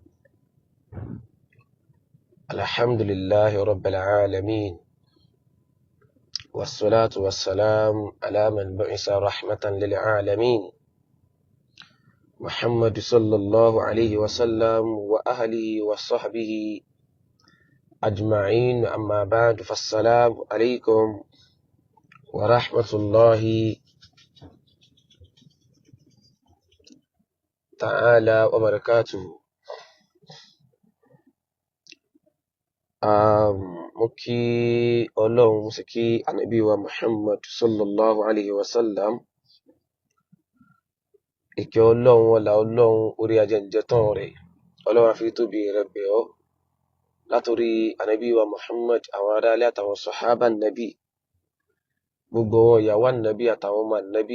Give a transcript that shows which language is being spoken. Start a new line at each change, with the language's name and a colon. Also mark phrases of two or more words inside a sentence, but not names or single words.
Arabic: الحمد لله رب العالمين، والصلاة والسلام على من بعث رحمة للعالمين، محمد صلى الله عليه وسلم وأهله وصحبه أجمعين. أما بعد، فالسلام عليكم ورحمة الله تعالى وبركاته.
Yoruba: mo kí Ọlọ́run, mo sì kí ànábì wa Muhammad
Arabic: صلى الله عليه وسلم.
Yoruba: Ìkẹ́ Ọlọ́run, ọlá Ọlọ́run, orí ajẹ́njẹ́tàn rẹ̀, Ọlọ́run á fi tóbi rẹ̀ bẹ̀ ọ́ látòrí ànábì wa Muhammad, àwọn aráalé àtàwọn sàhábà nàbí, gbogbo wọn ìyàwó ànábì àtàwọn ọmọ ànábì.